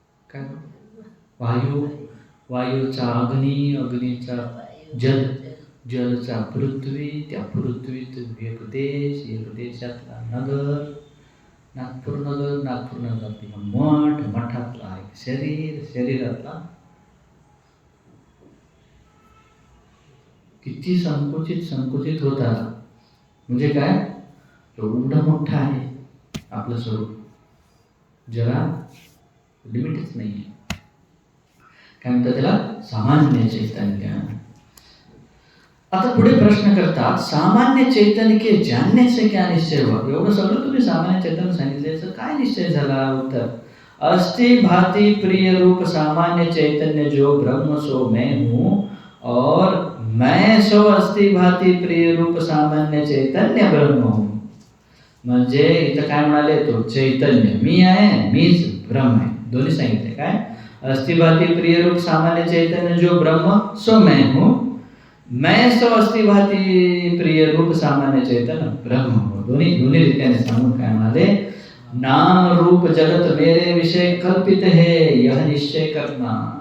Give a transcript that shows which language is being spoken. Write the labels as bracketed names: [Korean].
[Marathi] काय वायू, वायूचा अग्नी, अग्नीचा जल, जलचा पृथ्वी, त्या पृथ्वीत एक देश, एक देशातला नगर, नागपूर नगर, नागपूर नगरातला मठ, मठातला एक शरीर, शरीरातला किती संकुचित संकुचित होता. म्हणजे काय, एवढं मोठं आहे आपलं स्वरूप, जरा लिमिटच [Hindi] नहीं है. [Marathi] काय म्हणतात त्याला? सामान्य चैतन्य. आता पुढे प्रश्न करतात, [Hindi] सामान्य चैतन्य के जानने से क्या निश्चय हुआ? [Marathi] एवढं सगळं तुम्ही सामान्य चैतन्य सांगितल्याचं काय निश्चय झाला? [Hindi] उत्तर, अस्ति भाति प्रिय रूप सामान्य चैतन्य जो ब्रह्म सो मैं हूँ, और मैं सो अस्ति भाति प्रिय रूप सामान्य चैतन्य ब्रह्म हूँ. [Marathi] म्हणजे इथं काय म्हणाले? तो चैतन्य मी आहे, मीच ब्रह्म आहे, दोन्ही सांगितले. काय? [Hindi] अस्ति भाति प्रिय रूप सामान्य चैतन्य जो ब्रह्म सो मैं हूँ, मैं सो अस्ति भाति प्रिय रूप सामान्य चैतन्य ब्रह्म हूँ. [Marathi] दोन्ही दोन्ही रीत्याने सांगून काय म्हणाले? [Hindi] नाम रूप जगत मेरे विषय कल्पित है, यह निश्चय करना.